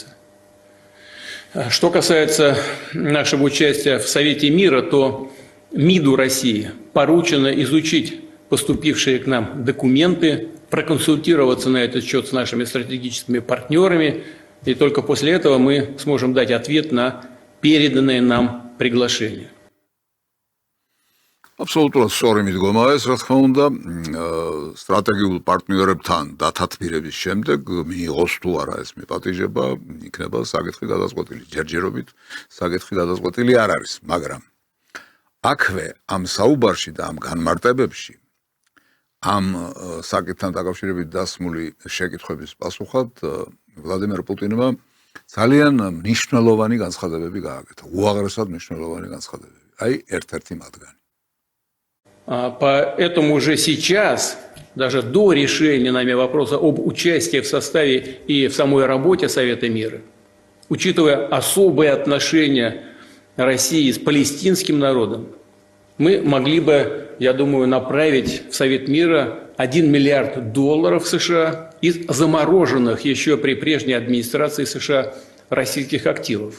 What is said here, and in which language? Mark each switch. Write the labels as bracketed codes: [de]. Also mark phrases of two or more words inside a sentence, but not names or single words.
[ka] Что касается нашего участия в Совете мира, то МИДу России поручено изучить поступившие к нам документы, проконсультироваться на этот счет с нашими стратегическими партнерами, и только после этого мы сможем дать ответ на переданное нам приглашение. Абсолютно სწორი მიდგომა ეს, რა თქმა უნდა, სტრატეგიულ პარტნიორებთან დათათბირების შემდეგ მიიღოს თუ არა ეს მიპატიჟება, იქნება საკითხი გადაწყვეტილი. ჯერჯერობით საკითხი გადაწყვეტილი არ არის, მაგრამ აქვე ამ საუბარში და ამ განმარტებებში ამ საკითხთან დაკავშირებით დასმული შეკითხვების პასუხად ვლადიმერ პუტინმა ძალიან მნიშვნელოვანი განცხადებები გააკეთა, უაღრესად მნიშვნელოვანი განცხადებები. აი, ერთ-ერთი მათგანი. [ru] Поэтому уже сейчас, даже до решения нами вопроса об участии в составе и в самой работе Совета мира, учитывая особые отношения России с палестинским народом, мы могли бы, я думаю, направить в Совет мира $1 миллиард США из замороженных еще при прежней администрации США российских активов.